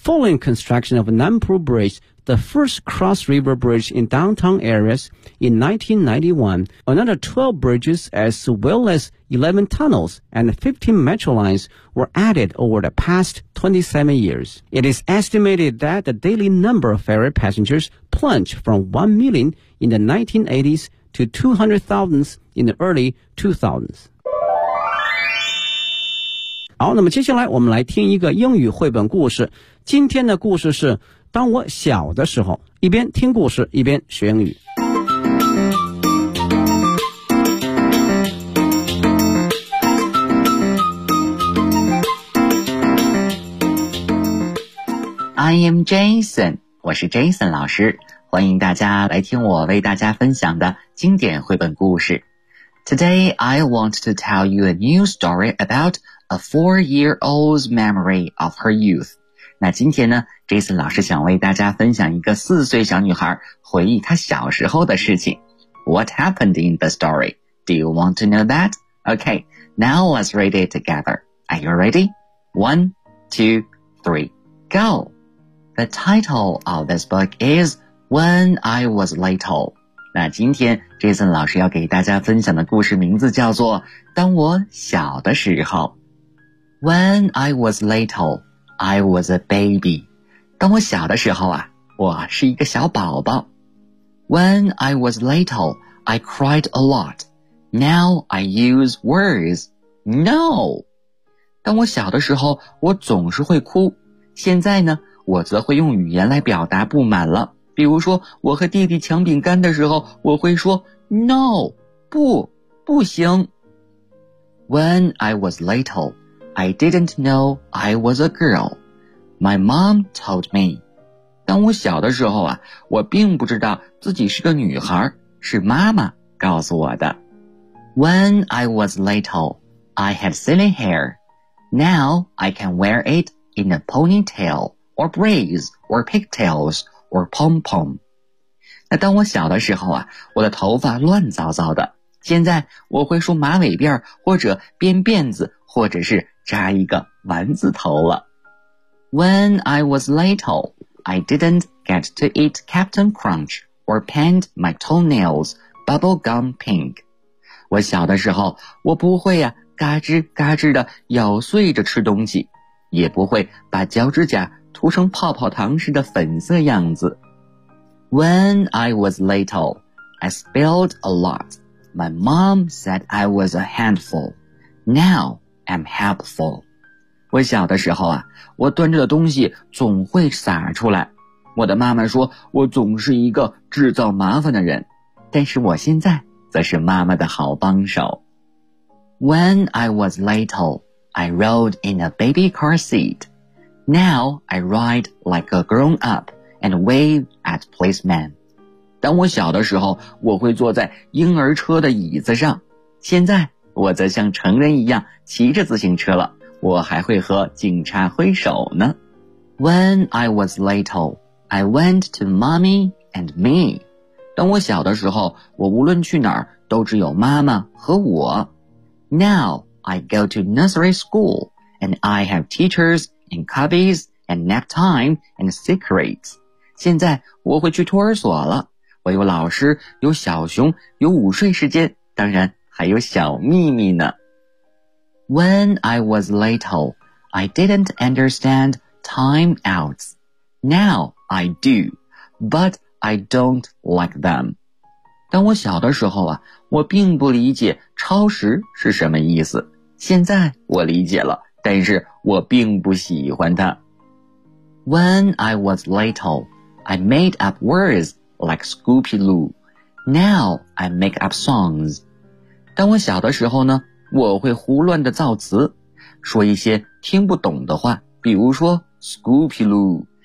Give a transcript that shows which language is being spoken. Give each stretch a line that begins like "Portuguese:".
English: Following construction of Nanpu Bridge, the first cross-river bridge in downtown areas in 1991, another 12 bridges as well as 11 tunnels and 15 metro lines were added over the past 27 years. It is estimated that the daily number of ferry passengers plunged from 1 million in the 1980s to 200,000 in the early 2000s.
Chinese: 好，那么接下来我们来听一个英语绘本故事。今天的故事是当我小的时候，一边听故事一边学英语。
English: I am Jason，
Chinese: 我是 Jason 老师，欢迎大家来听我为大家分享的经典绘本故事。
English: Today I want to tell you a new story about a four-year-old's memory of her youth。
Chinese: 那今天呢 ，Jason 老师想为大家分享一个四岁小女孩回忆她小时候的事情。
English: What happened in the story? Do you want to know that? Okay, now let's read it together. Are you ready? One, two, three, go. The title of this book is When I Was Little。
Chinese: 那今天 Jason 老师要给大家分享的故事名字叫做《当我小的时候》。
English: When I was little, I was a baby.
Chinese: 当我小的时候啊，我是一个小宝宝。
English: When I was little, I cried a lot. Now I use words. No!
Chinese: 当我小的时候，我总是会哭。现在呢，我则会用语言来表达不满了。比如说，我和弟弟抢饼干的时候，我会说 No! 不，不行。
English: When I was little,I didn't know I was a girl. My mom told me.
Chinese: 当我小的时候啊，我并不知道自己是个女孩，是妈妈告诉我的。
English: When I was little, I had silly hair. Now I can wear it in a ponytail, or braids, or pigtails, or pom-pom.
Chinese: 那当我小的时候啊，我的头发乱糟糟的。现在我会梳马尾辫，或者编辫子，或者是扎一个丸子头了。
English: When I was little, I didn't get to eat Captain Crunch or paint my toenails bubble gum pink.
Chinese: 我小的时候，我不会呀、啊，嘎吱嘎吱的咬碎着吃东西，也不会把脚趾甲涂成泡泡糖似的粉色样子。
English: When I was little, I spilled a lot. My mom said I was a handful. Now. I'm helpful.
Chinese: 我小的时候啊，我端着的东西总会洒出来。我的妈妈说我总是一个制造麻烦的人，但是我现在则是妈妈的好帮手。
English: When I was little, I rode in a baby car seat. Now I ride like a grown up and wave at policemen.
Chinese: 当我小的时候，我会坐在婴儿车的椅子上。现在我则像成人一样骑着自行车了，我还会和警察挥手呢。
English: When I was little, I went to mommy and me.
Chinese: 当我小的时候，我无论去哪儿都只有妈妈和我。
English: Now I go to nursery school and I have teachers and cubbies and nap time and secrets.
Chinese: 现在我会去托儿所了，我有老师，有小熊，有午睡时间，当然还有小秘密呢。
English: When I was little, I didn't understand time outs. Now I do, but I don't like them.
Chinese: 当我小的时候啊，我并不理解超时是什么意思。现在我理解了，但是我并不喜欢它。
English: When I was little, I made up words like Scoopy Loo. Now I make up songs.
Chinese: 当我小的时候呢，我会胡乱的造词，说一些听不懂的话，比如说 Scoopy Loo.